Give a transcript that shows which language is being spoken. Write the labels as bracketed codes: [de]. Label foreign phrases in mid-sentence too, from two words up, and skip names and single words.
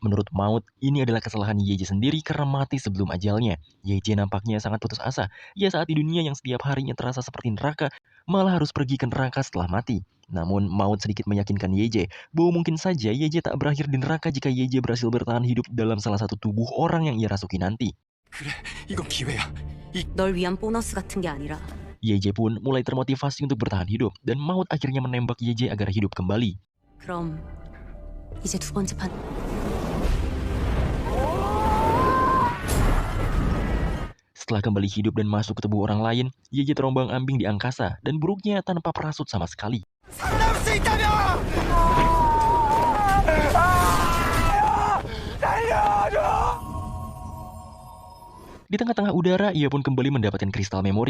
[id] Menurut Maut, ini adalah kesalahan Yeje sendiri karena mati sebelum ajalnya. Yeje nampaknya sangat putus asa. Ia saat di dunia yang setiap harinya terasa seperti neraka, malah harus pergi ke neraka setelah mati. Namun Maut sedikit meyakinkan Yeje bahwa mungkin saja Yeje tak berakhir di neraka jika Yeje berhasil bertahan hidup dalam salah satu tubuh orang yang ia rasuki nanti. [ko] 이건 기회야. 널 위한 보너스 같은 게 아니라 [id] Yeje pun mulai termotivasi untuk bertahan hidup dan Maut akhirnya menembak Yeje agar hidup kembali. [ko] 그럼 이제 두 번째 판 [id] Setelah kembali hidup dan masuk ke tubuh orang lain, Yeje terombang-ambing di angkasa dan buruknya tanpa parasut sama sekali. Di tengah-tengah udara, ia pun kembali mendapatkan kristal memori.